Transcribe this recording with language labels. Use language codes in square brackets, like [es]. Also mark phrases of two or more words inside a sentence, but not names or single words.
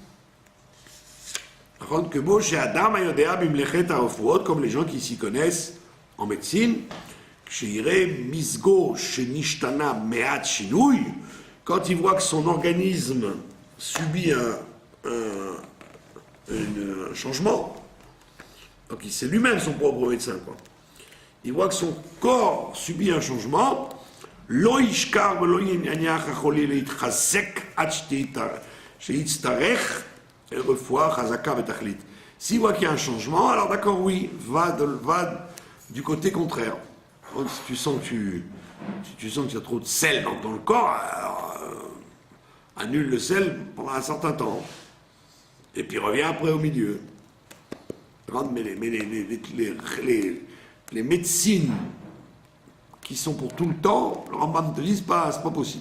[fr] Comme les gens qui s'y connaissent en médecine, quand il voit que son organisme subit un changement, donc c'est lui-même son propre médecin, quoi. Il voit que son corps subit un changement, [he] לא ישכח ולא יניח החולי להתחזק עד שיצטרך רפואה חזקה ותכלית. [fr] S'il voit qu'il y a un changement, alors d'accord, oui, va du côté contraire. Donc, si tu sens que tu as trop de sel dans ton corps, alors, annule le sel pendant un certain temps. Et puis reviens après au milieu. Mais les médecines qui sont pour tout le temps, le Rambam te dit c'est pas possible.